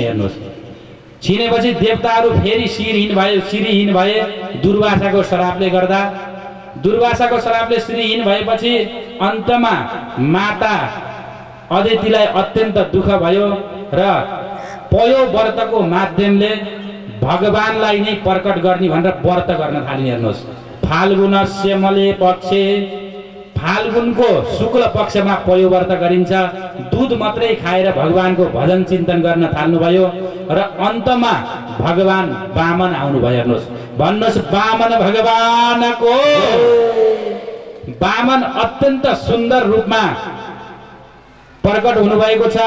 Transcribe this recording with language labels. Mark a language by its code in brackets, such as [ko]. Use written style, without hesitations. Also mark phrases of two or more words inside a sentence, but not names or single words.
[ne] हेर्नुहोस्, छिनेपछि देवताहरू फेरि श्रीहीन भए दुर्वासाको श्रापले गर्दा। दुर्वासाको श्रापले श्रीहीन भएपछि अन्तमा माता अदितिलाई अत्यन्त दुःख भयो र पयो व्रतको माध्यमले भगवानलाई नै प्रकट गर्ने भनेर व्रत गर्न थालिन्। हेर्नुहोस्, [sa] फाल्गुनस्य मले पक्षे, [ne] फाल्गुनको शुक्ल पक्षमा पयो व्रत गरिन्छ। दूध मात्रै खाएर भगवानको भजन चिन्तन गर्न थाल्नुभयो र अन्तमा भगवान वामन आउनुभयो। हेर्नुहोस्, भन्नुहोस् वामन भगवानको। वामन अत्यन्त सुन्दर रूपमा प्रकट हुनुभएको छ।